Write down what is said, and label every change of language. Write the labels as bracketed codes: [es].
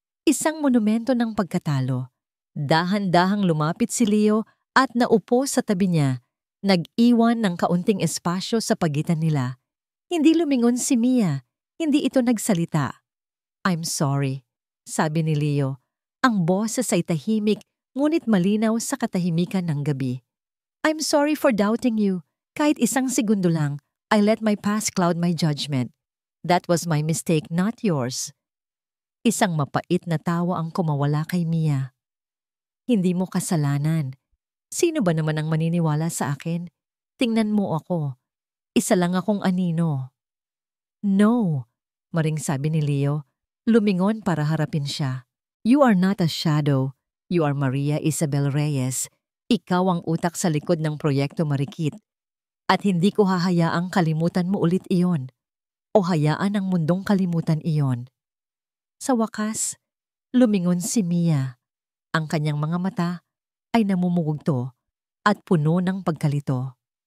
[tl] Isang monumento ng pagkatalo. Dahan-dahang lumapit si Leo at naupo sa tabi niya. Nag-iwan ng kaunting espasyo sa pagitan nila. Hindi lumingon si Mia. Hindi ito nagsalita. [en] "I'm sorry," [tl] sabi ni Leo. Ang boses ay tahimik ngunit malinaw sa katahimikan ng gabi. [en] "I'm sorry for doubting you. [tl] Kahit isang segundo lang, [en] I let my past cloud my judgment. That was my mistake, not yours." [tl] Isang mapait na tawa ang kumawala kay Mia. "Hindi mo kasalanan. Sino ba naman ang maniniwala sa akin? Tingnan mo ako. Isa lang akong anino." [en] "No," [tl] maring sabi ni Leo. Lumingon para harapin siya. [en] "You are not a shadow. You are Maria Isabel Reyes. [tl] Ikaw ang utak sa likod ng proyekto Marikit. At hindi ko hahayaang kalimutan mo ulit iyon. O hayaan ng mundong kalimutan iyon." Sa wakas, lumingon si Mia. Ang kanyang mga mata ay namumugto at puno ng pagkalito.